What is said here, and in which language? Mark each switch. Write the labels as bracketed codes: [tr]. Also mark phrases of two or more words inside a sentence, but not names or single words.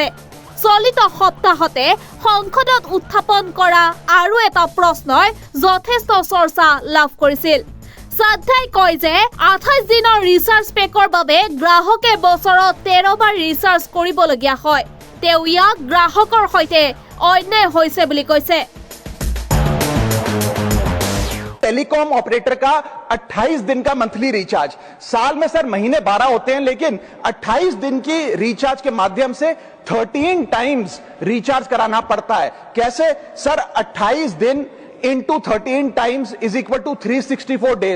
[as] চলিত সপ্তাহতে সংসদত উত্থাপন কৰা আৰু এটা প্ৰশ্নই যথেষ্ট চৰ্চা লাভ কৰিছিল। শ্ৰদ্ধাই কয় যে 28 দিনৰ ৰিচাৰ্জ পেকৰ বাবে গ্ৰাহকে বছৰত 13 বাৰ ৰিচাৰ্জ কৰিবলগীয়া হয়। তেওঁ ইয়াক গ্ৰাহকৰ সৈতে অন্যায় হৈছে বুলি কৈছে। [hi] टेलीकॉम ऑपरेटर का 28 दिन का [en] monthly recharge, [hi] साल में सर महीने 12 होते हैं, लेकिन 28 दिन की रिचार्ज के माध्यम से 13 टाइम्स रिचार्ज कराना पड़ता है। कैसे सर? [en] 28 दिन into 13 times is equal to 364 days.